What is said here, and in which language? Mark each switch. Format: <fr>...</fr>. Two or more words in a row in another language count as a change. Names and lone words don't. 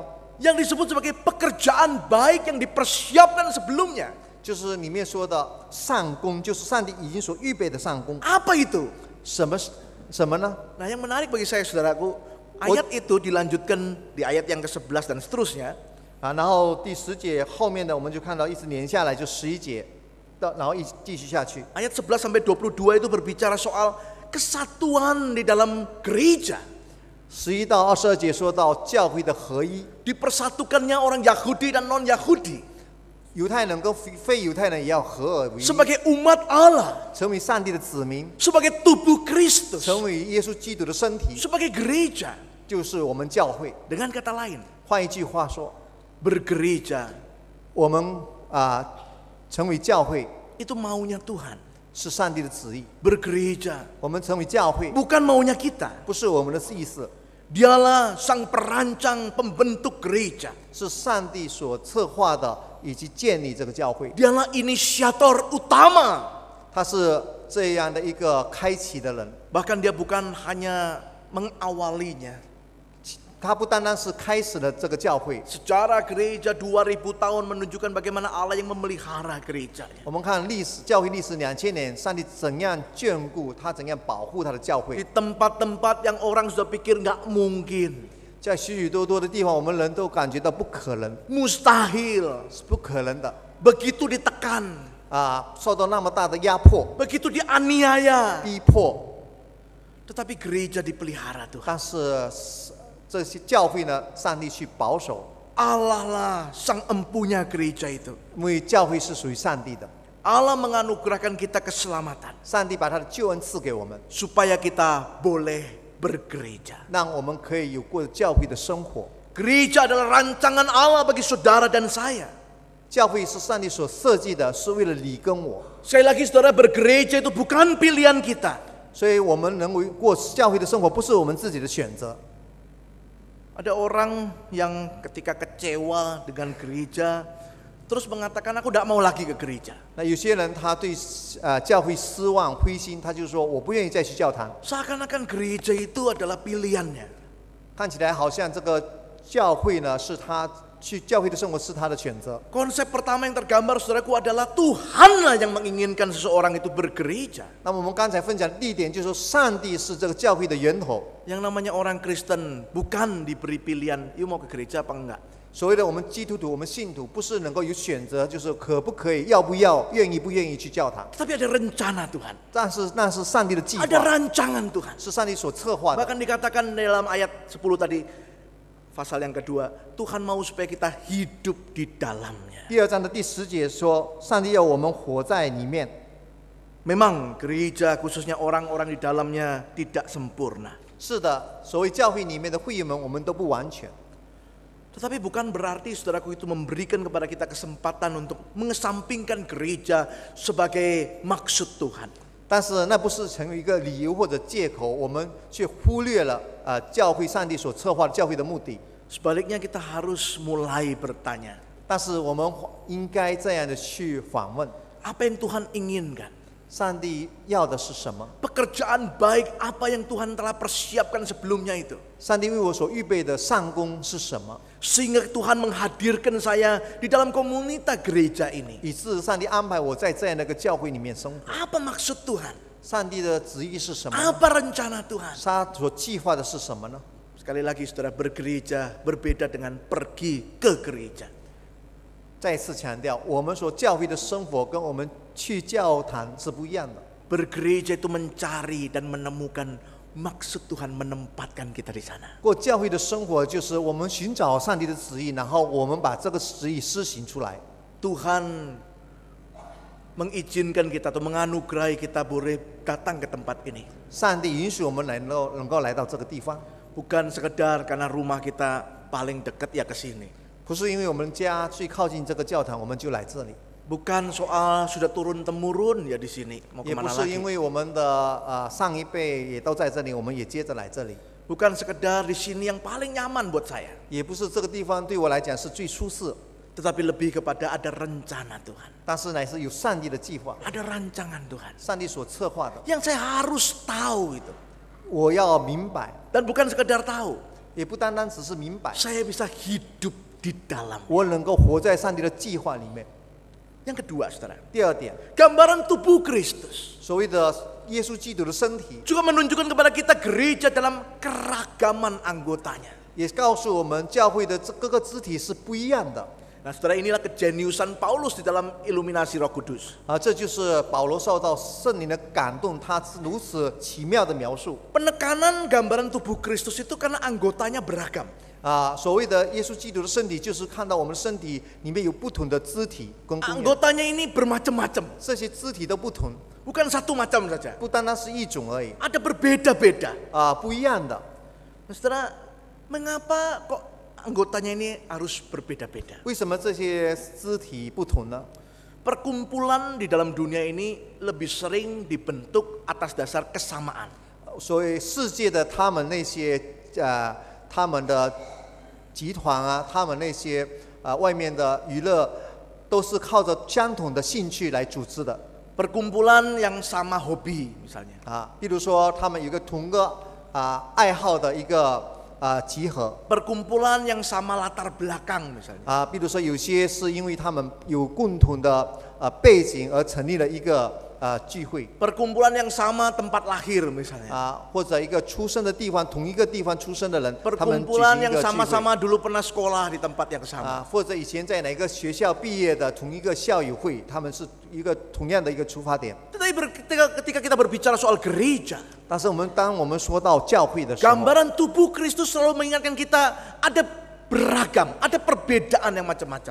<id>Yang disebut sebagai pekerjaan baik yang dipersiapkan sebelumnya.</id> <zh>就是里面说的善功，就是上帝已经所预备的善功。</zh> <id>Apa itu?</id> <zh>什么呢？</zh> <id>Nah, yang menarik bagi saya, saudaraku, ayat itu dilanjutkan di ayat yang ke-11 dan seterusnya.</id> <zh>然后第10节后面的我们就看到一直连下来就11节，然后继续下去。</zh> <id>Ayat 11 sampai 22 itu berbicara soal kesatuan di dalam gereja.</id> <zh>11 到22节说到教会的合一，</zh> <id>Dipersatukannya orang Yahudi dan non-Yahudi</id> <zh>犹太人跟非犹太人也要合而为一，</zh> <id>sebagai umat Allah,</id> <zh>成为上帝的子民，</zh> <id>sebagai tubuh Kristus,</id> <zh>成为耶稣基督的身体，</zh> <id>sebagai gereja.</id> <zh>就是我们教会。</zh> <id>Dengan kata lain,</id> <zh>换一句话说，</zh> <id>bergereja</id> <zh>我们成为教会</zh> <id>itu maunya Tuhan.</id> <zh>是上帝的旨意，</zh> <id>Bergereja</id> <zh>我们成为教会</zh> <id>bukan maunya kita.</id> <zh>不是我们的意思，</zh> <id>Dialah sang perancang pembentuk gereja.</id> <zh>是上帝所策划的以及建立这个教会。</zh> <id>Dialah inisiator utama.</id> <zh>他是这样的一个开启的人，</zh> <id>Bahkan dia bukan hanya mengawalinya.</id> <zh>他不单单是开始了这个教会。</zh> <id>Sejarah gereja 2000 tahun menunjukkan bagaimana Allah yang memelihara gerejanya.</id> <zh>我们看教会历史2000年，上帝怎样眷顾他，怎样保护他的教</zh> <id>Di</id> <zh>会。</zh> <id>tempat-tempat yang orang sudah pikir nggak mungkin,</id> <zh>在许许多多的地方，我们人都感觉到不可能，</zh> <id>mustahil,</id> <zh>是不可能的。</zh> <id>begitu ditekan,</id> <zh>受到那么大的压迫、</zh> <id>begitu dianiaya.</id> <zh>逼迫，</zh> <id>Tetapi gereja dipelihara Tuhan.</id> <zh>但是这些教会呢，上帝去保守，</zh> <id>Allah lah sang empunya gereja itu.</id> <zh>因为教会是属于上帝的，</zh> <id>Allah menganugerahkan kita keselamatan</id> <zh>上帝把他的救恩赐给我们，</zh> <id>supaya kita boleh bergereja.</id> <zh>让我们可以有过教会的生活。</zh> <id>Gereja adalah rancangan Allah bagi saudara dan saya.</id> <zh>教会是上帝所设计的，是为了你跟我，</zh> <id>Sekali lagi saudara, bergereja itu bukan pilihan kita.</id> <zh>所以我们能够过教会的生活，不是我们自己的选择。</zh> <id>Ada orang yang ketika kecewa dengan gereja terus mengatakan aku tidak mau lagi ke gereja.</id> <zh>那有些人他对教会失望、灰心，他就说我不愿意再去教堂。</zh> <id>Seakan-akan gereja itu adalah pilihannya.</id> <zh>看起来好像这个教会呢，是他去教会的生活是他的选择。</zh> <id>Konsep pertama yang tergambar saudaraku adalah Tuhanlah yang menginginkan seseorang itu bergereja.</id> <zh>那么我们刚才分享的第一点就是说，上帝是这个教会的源头。</zh> <id>Yang namanya orang Kristen bukan diberi pilihan, you mau ke gereja apa enggak.</id> <zh>所谓的我们基督徒、我们信徒，不是能够有选择，就是可不可以、要不要、愿意不愿意去教堂。</zh> <id>Tapi ada rencana Tuhan.</id> <zh>但是那是上帝的计</zh> <id>Ada</id> <zh>划，</zh> <id>rancangan Tuhan.</id> <zh>是上帝所策划的。</zh> <id>Bahkan dikatakan dalam ayat 10 tadi, pasal yang kedua, Tuhan mau supaya kita hidup di dalamnya.</id> <zh>第二章的第10节说，上帝要我们活在里面。</zh> <id>Memang gereja khususnya orang-orang di dalamnya tidak sempurna.</id> <zh>是的，所谓教会里面的会员们，我们都不完全。</zh> <id>Tetapi bukan berarti saudaraku itu memberikan kepada kita kesempatan untuk mengesampingkan gereja sebagai maksud Tuhan.</id> <zh>但是那不是成为一个理由或者借口，我们却忽略了教会上帝所策划的教会的目的。</zh> <id>Sebaliknya kita harus mulai bertanya,</id> <zh>但是我们应该这样的去访问：</zh> <id>apa yang Tuhan inginkan?</id> <zh>上帝要的是什么？</zh> <id>Pekerjaan baik apa yang Tuhan telah persiapkan sebelumnya itu?</id> <zh>上帝为我所预备的善功是什么？</zh> <id>Sehingga Tuhan menghadirkan saya di dalam komunitas gereja ini.</id> <zh>以致上帝安排我在这样的一个教会里面生活。</zh> <id>Apa maksud Tuhan?</id> <zh>上帝的旨意是什么呢？</zh> <id>Apa rencana Tuhan?</id> <zh>他所计划的是什么呢？</zh> <id>Sekali lagi saudara, bergereja berbeda dengan pergi ke gereja.</id> <zh>再次强调，我们所教会的生活跟我们去教堂是不一样的。</zh> <id>Bergereja itu mencari dan menemukan maksud Tuhan menempatkan kita di sana.</id> <zh>过教会的生活就是我们寻找上帝的旨意，然后我们把这个旨意施行出来。</zh> <id>Tuhan mengizinkan kita atau menganugerahi kita boleh datang ke tempat ini.</id> <zh>上帝允许我们能够来到这个地方，</zh> <id>Bukan sekedar karena rumah kita paling dekat ya ke sini.</id> <zh>不是因为我们家最靠近这个教堂，我们就来这里。</zh> <id>Bukan soal sudah turun temurun ya di sini. Mau</id> <zh>也不</zh> <id>kemana</id> <zh>是因</zh> <id>lagi?</id> <zh>为我们的上一辈也都在这里，我们也接着来这里。</zh> <id>Bukan sekedar di sini yang paling nyaman buat saya.</id> <zh>也不是这个地方对我来讲是最舒适，</zh> <id>Tetapi lebih kepada ada rencana Tuhan.</id> <zh>但是乃是有上帝的计划，</zh> <id>Ada rancangan Tuhan.</id> <zh>上帝所策划的。</zh> <id>Yang saya harus tahu itu.</id> <zh>我要明白，</zh> <id>Dan bukan sekedar tahu.</id> <zh>也不单单只是明白，</zh> <id>Saya bisa hidup di dalam.</id> <zh>我能够活在上帝的计划里面。</zh> <id>Yang kedua saudara.</id> <zh>第二点，</zh> <id>Gambaran tubuh Kristus.</id> <zh>所谓的耶稣基督的身体，</zh> <id>Juga menunjukkan kepada kita gereja dalam keragaman anggotanya.</id> <zh>也告诉我们教会的各个肢体是不一样的。</zh> <id>Nah saudara, inilah kejeniusan Paulus di dalam iluminasi Roh Kudus.</id> <zh>这就是保罗受到圣灵的感动，他如此奇妙的描述。</zh> <id>Penekanan gambaran tubuh Kristus itu karena anggotanya beragam.</id> <zh>所谓的耶稣基督的身体，就是看到我们身体里面有不同的肢体跟功能，</zh> <id>Anggotanya ini bermacam-macam.</id> <zh>这些肢体都不同，</zh> <id>Bukan satu macam saja.</id> <zh>不单单是一种而已，</zh> <id>Ada berbeda-beda.</id> <zh>不一样的。</zh> <id>Nah, saudara, mengapa kok anggotanya ini harus berbeda-beda?</id> <zh>为什么这些肢体不同呢？</zh> <id>Perkumpulan di dalam dunia ini lebih sering dibentuk atas dasar kesamaan.</id> <zh>所以世界的他们那些他们的集团啊，他们那些外面的娱乐，都是靠着相同的兴趣来组织的。</zh> <id>Perkumpulan yang sama hobi misalnya.</id> <zh>比如说他们有个同个爱好的一个集合。</zh> <id>Perkumpulan yang sama latar belakang misalnya.</id> <zh>比如说有些是因为他们有共同的背景而成立了一个聚会</zh> <id>perkumpulan yang sama tempat lahir misalnya.</id> <zh>或者一个出生的地方，同一个地方出生的人，他们举</zh> <id>Perkumpulan</id> <zh>行一</zh> <id>yang</id> <zh>个聚会</zh> <id>sama-sama dulu pernah sekolah di tempat yang sama.</id> <zh>或者以前在哪个学校毕业的同一个校友会，他们是一个同样的一个出发点。</zh> <id>Tetapi ketika kita berbicara soal gereja,</id> <zh>但是当我们说到教会的时候，</zh> <id>gambaran tubuh Kristus selalu mengingatkan kita ada beragam, ada perbedaan yang macam-macam.</id>